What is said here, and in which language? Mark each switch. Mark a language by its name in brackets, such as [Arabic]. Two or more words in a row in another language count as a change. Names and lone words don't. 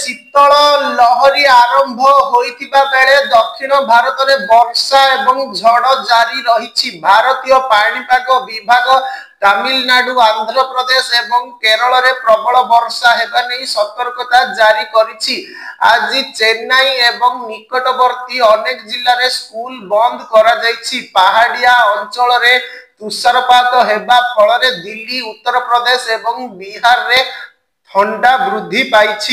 [Odia] ଶୀତଳ ଲହରୀ ଆରମ୍ଭ ହେଉଥିବା ବେଳେ ଦକ୍ଷିଣ ଭାରତ ମେଁ ବର୍ଷା ଏବଂ ଝଡ଼ ଜାରି ରହି। ଭାରତୀୟ ପାଣିପାଗ ବିଭାଗ ତାମିଲନାଡୁ, ଆନ୍ଧ୍ର ପ୍ରଦେଶ ଏବଂ କେରଳ ମେଁ ପ୍ରବଳ ବର୍ଷା ହେବା ନେଇ ସତର୍କତା ଜାରି କରିଛି। ଆଜି ଚେନ୍ନାଇ ଏବଂ ନିକଟବର୍ତ୍ତୀ ଅନେକ ଜିଲ୍ଲା ରେ ସ୍କୁଲ ବନ୍ଦ କରା ଯାଇଛି। ପାହାଡ଼ିଆ ଅଞ୍ଚଳ ରେ ତୁଷାରପାତ ହେବା ଫଳ ରେ ଦିଲ୍ଲୀ, ଉତ୍ତର ପ୍ରଦେଶ ଏବଂ ବିହାର ରେ ଥଣ୍ଡା ବୃଦ୍ଧି ପାଇଛି।